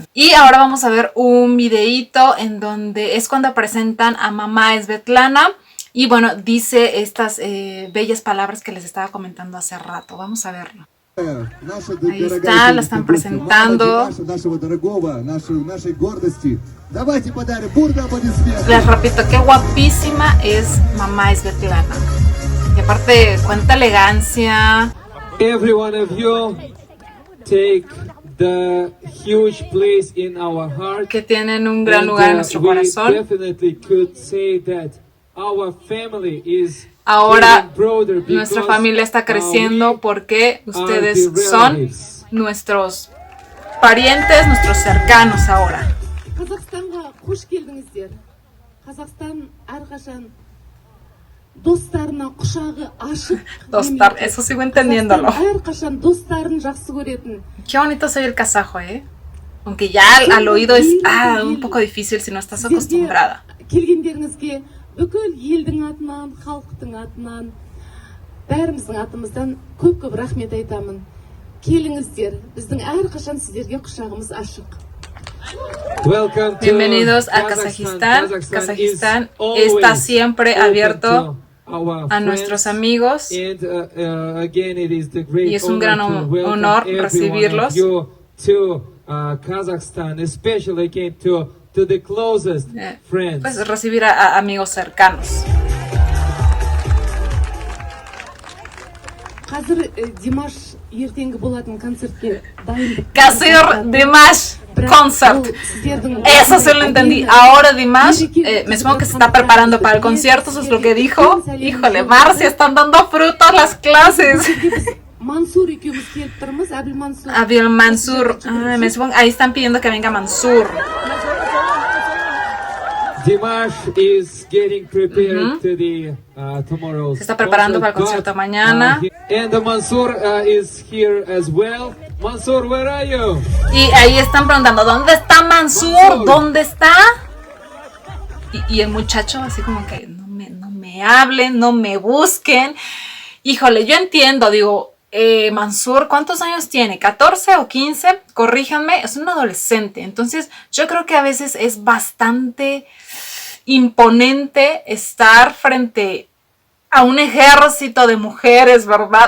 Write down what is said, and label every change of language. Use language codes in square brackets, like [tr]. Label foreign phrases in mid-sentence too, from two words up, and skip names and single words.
[es] Y ahora vamos a ver un videíto en donde es cuando presentan a mamá Svetlana y bueno, dice estas bellas palabras que les estaba comentando hace rato. Vamos a verlo. Ahí está, la están presentando. Les repito, qué guapísima es mamá Svetlana. Y aparte, cuánta elegancia. [en] Every one of you take the huge place in our heart. [es] Que tienen un gran lugar en nuestro corazón. [en] We definitely could say that our family is [es] ahora [en] broader [es] nuestra [en] because, [es] familia está creciendo [en] we [es] porque [en] are [es] ustedes [en] the [es] son [en] relatives. [es] nuestros parientes, nuestros cercanos ahora. [kk] Қазақстанға қош келдіңіздер. Қазақстан әрқашан достарына құшағы ашық. [es] Dostar, eso sigo entendiéndolo. [kk] Қазақстан әрқашан достарын жақсы көретін. [es] Qué bonito soy el kazajo, ¿eh? Aunque ya al oído es un poco difícil si no estás acostumbrada. [kk] Келгендеріңізге бүкіл елдің атынан, халықтың атынан, бәріміздің атымыздан көп-көп рахмет айтамын. Келіңіздер, біздің әрқашан сіздерге құшағымыз ашық. [en] Welcome to [es] Bienvenidos a Kazajistán. Kazajistán está siempre abierto a nuestros amigos y es un gran honor recibirlos. [en] Kazakhstan, especially again to the closest friends. [es] Pues recibir a amigos cercanos. [kk] Қазір Димаш ертеңгі болатын концертке дайындық. [es] Kasir Dimash Concert. Eso sí lo entendí. Ahora Dimash, me supongo que se está preparando para el concierto, eso es lo que dijo. Híjole, Marcia, están dando frutos las clases. [kk] Мансур екеуміз келіп тұрмыз, Әбіл Мансур. [es] Abil Mansur. Me supongo, ahí están pidiendo que venga Mansur. [en] Dimash is getting prepared to the tomorrow's [es] Se está preparando para el concierto mañana. [en] And Mansur is here as well. Mansur, where are you? [es] Y ahí están preguntando, ¿dónde está Mansur? ¿Dónde está? Y el muchacho así como que no me hablen, no me busquen. Híjole, yo entiendo, digo, Mansur, ¿cuántos años tiene? ¿14 o 15? Corríjanme, es un adolescente. Entonces, yo creo que a veces es bastante imponente estar frente a un ejército de mujeres, ¿verdad?